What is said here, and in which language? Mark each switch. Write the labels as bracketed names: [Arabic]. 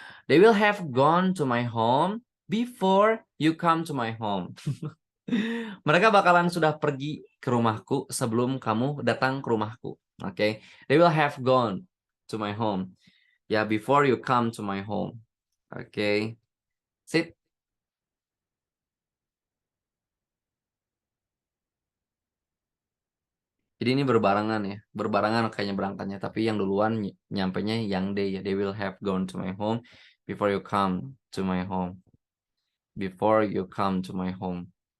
[English] They will have gone to my home before you come to my home. [Indonesian] Mereka bakalan sudah pergi ke rumahku sebelum kamu datang ke rumahku. Oke, okay? [English] They will have gone to my home. Ya, before you come to my home. Oke, okay. Sit. [Indonesian] Jadi ini berbarengan ya, berbarengan kayaknya berangkatnya. Tapi yang duluan nyampenya yang they ya. [English] They will have gone to my home before you come to my home. Before you come to my home.